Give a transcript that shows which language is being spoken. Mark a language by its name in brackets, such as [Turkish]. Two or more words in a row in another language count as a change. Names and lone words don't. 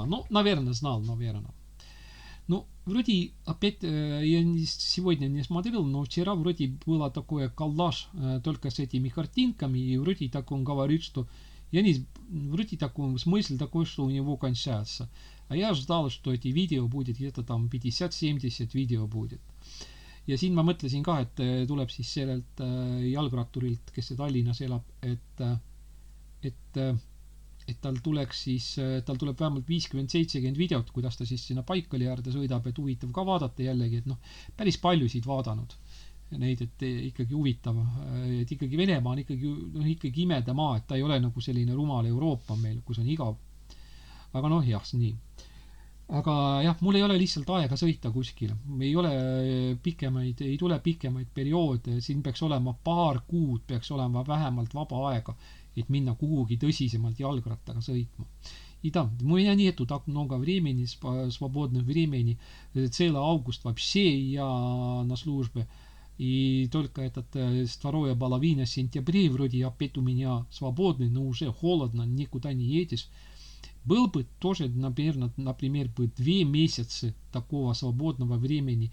[Russian] Ну, наверное, знал, наверное. Ну, вроде, опять, я сегодня не смотрел, но вчера вроде было такое коллаж только с этими картинками, и вроде так он говорит, что я не, вроде такой смысл такой, что у него кончается. А я ждал, что эти видео будет где-то там 50-70 видео будет. [Estonian] Ja siin ma mõtlesin ka, et tuleb siis sellelt jalgratturilt, kes Tallinnas elab, et tal tuleks siis, tal tuleb vähemalt 50-70 videot, kuidas ta siis sinna Baikali äärde sõidab, et huvitav ka vaadata jällegi, et noh, päris paljusid vaadanud neid, et ikkagi huvitav, et ikkagi Venemaa on ikkagi, noh, ikkagi imede maa, et ta ei ole nagu selline rumal Euroopa meil, kus on igav. Aga noh, jah, nii. Aga jah, mul ei ole lihtsalt aega sõita kuskile. Ei ole pikemaid, ei tule pikemaid perioode. Siin peaks olema paar kuud, peaks olema vähemalt vaba aega, et minna kuhugi tõsisemalt jalgrattaga sõitma. [Russian] И да, у меня нету так много времени, свободного времени. Целый август вообще я на службе. И только этот второе половина сентября вроде опять у меня свободный, но уже холодно, никуда не едешь. Был бы тоже, например, бы 2 месяца такого свободного времени.